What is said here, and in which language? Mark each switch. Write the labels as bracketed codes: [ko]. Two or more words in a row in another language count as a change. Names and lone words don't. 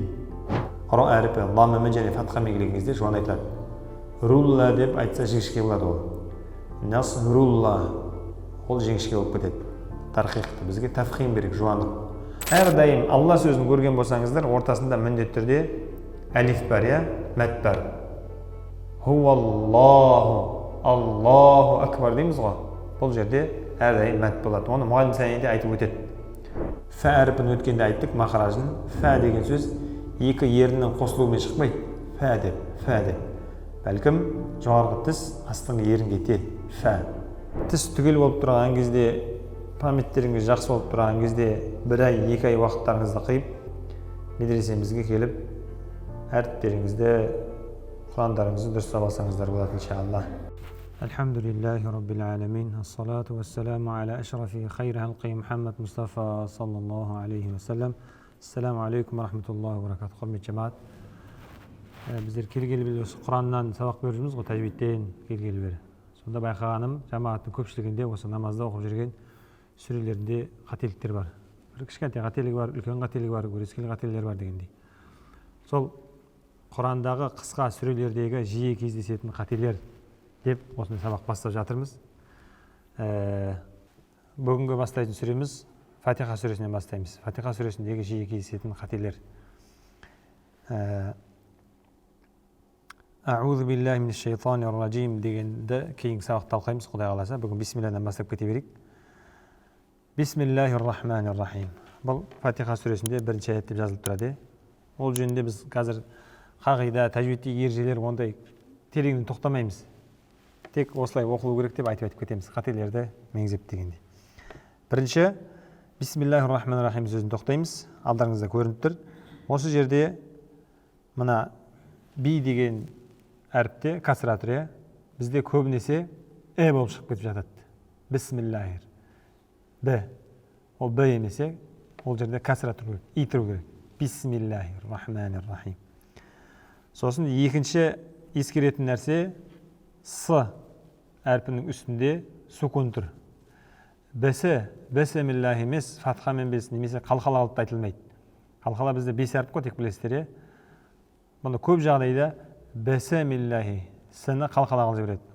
[kk] Ро әріпі ламымен және фатхамен келген кезде жуан айтылады. Рулла деп айтса жіңішке болады ол. Насрулла. Ол жіңішке болып кетеді. Тарқиқты бізге тафхим берек, жуандық. Әрдайым Алла сөзін көрген болсаңыздар, ортасында міндетті түрде әлиф бар, я, мәт бар. Хуаллаху, [ar] الله أكبر [kk] дейміз ғой. Бұл жерде әрдайым мәт болады. Оны мұғалім сәнеде айтып өтеді. Фә әріпін өткенде айттық мақаражын. Фә деген сөз екі еріннің қосылуымен шықпайды. Фә деп. Бәлкім жоғарғы тіс астыңғы ерінге тиеді. Фә. Тіс түгел болып тұрған кезде, памяттеріңіз жақсы болып тұрған кезде, бір ай, екі ай уақыттарыңызды қиып, медресемізге келіп, әріптеріңізді, құрандарыңызды дұрыстап алсаңыздар болады, иншалла. [ar] الحمد لله رب العالمين، والصلاة والسلام على أشرف خير خلق محمد مصطفى صلى الله عليه وسلم. السلام عليكم ورحمة الله وبركاته. [kk] Құрметті жамаат. Біздер келгелі осы Құраннан сабақ беріп жүрміз ғой, тәжвидтен келгелі бері. Сонда байқағаным, жамааттың көпшілігінде осы намазда оқып жүрген сүрелерінде қателіктер бар. Бір кішкентай қателігі бар, үлкен қателігі бар, өрескел қателіктер бар дегендей. Сол Құрандағы қысқа сүрелердегі жиі кездесетін қателер деп осындай сабақ бастап жатырмыз. Бүгінгі бастайтын сүреміз Фатиха сүресінен бастаймыз. Фатиха сүресіндегі жиі кездесетін қателер. [ar] أعوذ بالله من الشيطان الرجيم [kk] дегенді кейінгі сабақта талқылаймыз, Құдай қаласа. Бүгін бисмиллахтан бастап кете берейік. [ar] بسم الله الرحمن الرحيم. [kk] Бұл Фатиха сүресінде бірінші аят деп жазылып тұрады. Ол жөнінде біз қазір қағида, тәжвидтегі ережелер ондай тереңнен тоқтамаймыз. Тек осылай оқылу керек деп айтып кетеміз, қателерді меңзеп дегенде. Бірінші [ar] بسم الله الرحمن الرحيم [kk] сөзін тоқтаймыз. Алдарыңызда көрініп тұр. Осы жерде мына би деген әріпте касра тұр. Бізде көбінесе болып шығып кетіп жатады. Бисмиллахир. Б. Ол Б емесе, ол жерде касра тұру керек, И тұру керек. [ar] بسم الله الرحمن الرحيم. [kk] Сосын екінші ескеретін нәрсе, С әрпінің үстінде сукун тұр. Бесі, бесемиллахи емес, фатхамен бес, немесе қалқала алып айтылмайды. Қалқала бізде бес әріп қой, тек білесіздер. Бұны көп жағдайда бесемиллахи, сіні қалқала қылып жібереді.